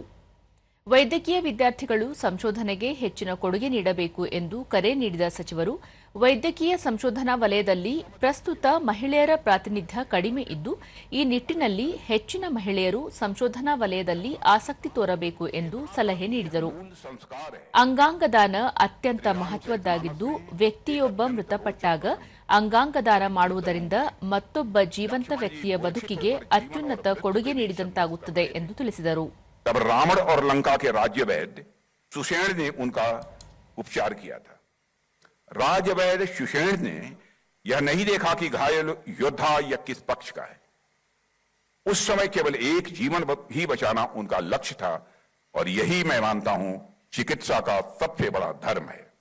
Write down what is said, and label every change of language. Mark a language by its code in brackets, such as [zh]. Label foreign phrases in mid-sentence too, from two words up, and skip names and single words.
[kn] ವೈದ್ಯಕೀಯ ವಿದ್ಯಾರ್ಥಿಗಳು ಸಂಶೋಧನೆಗೆ ಹೆಚ್ಚಿನ ಕೊಡುಗೆ ನೀಡಬೇಕು ಎಂದು ಕರೆ ನೀಡಿದ ಸಚಿವರು, ವೈದ್ಯಕೀಯ ಸಂಶೋಧನಾ ವಲಯದಲ್ಲಿ ಪ್ರಸ್ತುತ ಮಹಿಳೆಯರ ಪ್ರಾತಿನಿಧ್ಯ ಕಡಿಮೆ ಇದ್ದು, ಈ ನಿಟ್ಟಿನಲ್ಲಿ ಹೆಚ್ಚಿನ ಮಹಿಳೆಯರು ಸಂಶೋಧನಾ ವಲಯದಲ್ಲಿ ಆಸಕ್ತಿ ತೋರಬೇಕು ಎಂದು ಸಲಹೆ ನೀಡಿದರು. ಅಂಗಾಂಗ ದಾನ ಅತ್ಯಂತ ಮಹತ್ವದ್ದಾಗಿದ್ದು, ವ್ಯಕ್ತಿಯೊಬ್ಬ ಮೃತಪಟ್ಟಾಗ ಅಂಗಾಂಗ ದಾನ ಮಾಡುವುದರಿಂದ ಮತ್ತೊಬ್ಬ ಜೀವಂತ ವ್ಯಕ್ತಿಯ ಬದುಕಿಗೆ ಅತ್ಯುನ್ನತ ಕೊಡುಗೆ ನೀಡಿದಂತಾಗುತ್ತದೆ ಎಂದು ತಿಳಿಸಿದರು. [hi] तब रावण और लंका के राज्य वैद्य सुषेण ने उनका उपचार किया था। राजवैद्य सुषेण ने यह नहीं देखा कि घायल योद्धा या किस पक्ष का है। उस समय केवल एक जीवन ही बचाना उनका लक्ष्य था, और यही मैं मानता हूं चिकित्सा का सबसे बड़ा धर्म है।